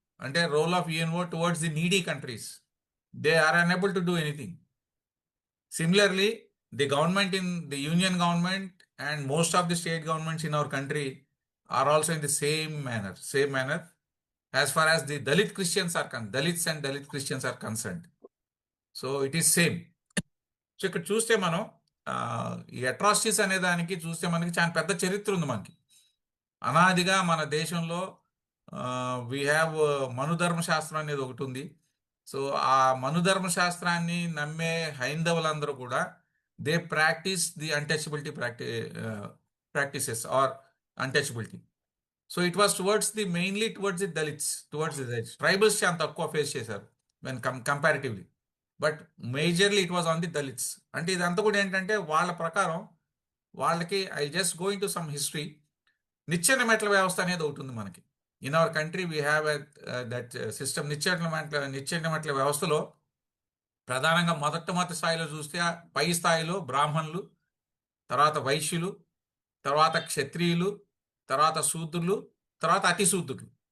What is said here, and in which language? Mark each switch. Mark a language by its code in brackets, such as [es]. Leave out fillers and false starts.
[en] అంటే role of UNO towards the needy countries, they are unable to do anything. Similarly the government in the union government and most of the state governments in our country are also in the same manner as far as the Dalit Christians are concerned. Dalits and Dalit Christians are concerned. So it is same. [te] So ఇక్కడ చూస్తే మనం ఈ atrocities అనే దానికి చూస్తే మనకి చాలా పెద్ద చరిత్ర ఉంది. మనకి అనాదిగా మన దేశంలో [en] we have [te] మనుధర్మ శాస్త్రం అనేది ఒకటి ఉంది. సో ఆ మనుధర్మ శాస్త్రాన్ని నమ్మే హైందవులందరూ కూడా [en] They practice the untouchability practices or untouchability. So it was mainly towards the Dalits, tribals [te] చాలా తక్కువ ఫేస్ చేశారు [en] when comparatively, but majorly it was on the Dalits. [te] అంటే ఇదంతా కూడా ఏంటంటే వాళ్ళ ప్రకారం వాళ్ళకి [en] I just go in to some history. [te] నిచ్చెన మెట్ల వ్యవస్థ అనేది ఒకటి ఉంది మనకి. [en] In our country we have that system. [te] నిచ్చెన మెట్ల వ్యవస్థలో ప్రధానంగా మొదటి స్థాయిలో చూస్తే పై స్థాయిలో బ్రాహ్మణులు, తర్వాత వైశ్యులు, తర్వాత క్షత్రియులు, తర్వాత శూద్రులు, తర్వాత అతి శూద్రులు.